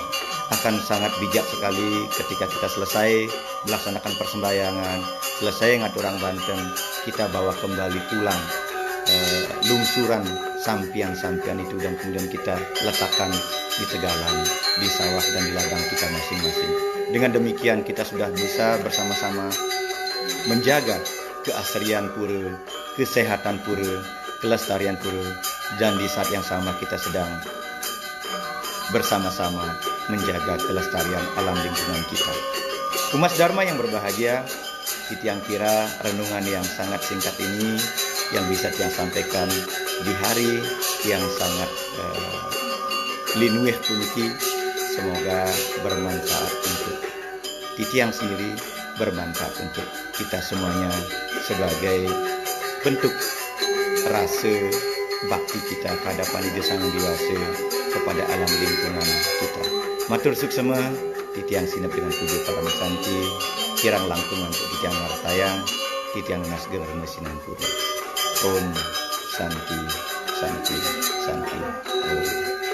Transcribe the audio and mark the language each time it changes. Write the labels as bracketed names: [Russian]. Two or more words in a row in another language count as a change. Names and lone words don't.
[Indonesian] Akan sangat bijak sekali ketika kita selesai melaksanakan persembahyangan, selesai ngatur orang Banten, kita bawa kembali pulang lungsuran sampian-sampian itu, dan kemudian kita letakkan di tegalan, di sawah dan di ladang kita masing-masing. Dengan demikian kita sudah bisa bersama-sama menjaga keasrian pura, kesehatan pura, kelestarian pura, dan di saat yang sama kita sedang bersama-sama menjaga kelestarian alam lingkungan kita. Umat Dharma yang berbahagia, Titiang kira renungan yang sangat singkat ini yang bisa Tiang sampaikan di hari yang sangat [Balinese] linuih puniki, [Indonesian] semoga bermanfaat untuk Titiang sendiri, bermanfaat untuk kita semuanya sebagai bentuk rasa bakti kita kehadapan Ida Sang Dewasa kepada alam lingkungan kita. [Balinese] Matur suksema, Titiang sinep dengan puji para mesanti, kirang langkung untuk Titiang Martayang, Titiang Nasger Mesinan Pura. [Sanskrit] Om Santi, Santi, Santi. Om.